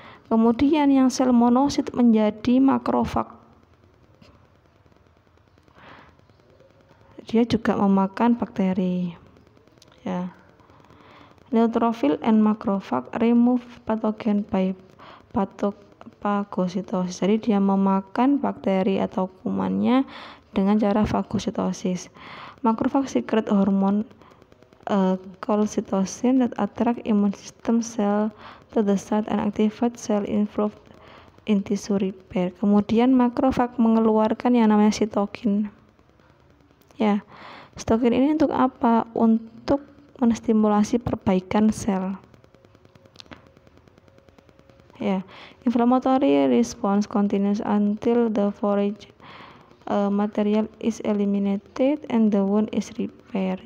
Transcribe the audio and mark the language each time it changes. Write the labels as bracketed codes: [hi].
[id] Kemudian yang sel monosit menjadi makrofag, dia juga memakan bakteri ya. [en] Neutrophil and macrophage remove pathogen by fagositosis. [id] Jadi dia memakan bakteri atau kumannya dengan cara fagositosis. [en] Macrophage secrete hormone called cytosine that attract immune system cell to the site and activate cell involved in tissue repair. [id] Kemudian macrophage mengeluarkan yang namanya sitokin. Ya, sitokin ini untuk apa? Untuk menstimulasi perbaikan sel. [en] Ya, inflammatory response continues until the foreign material is eliminated and the wound is repaired.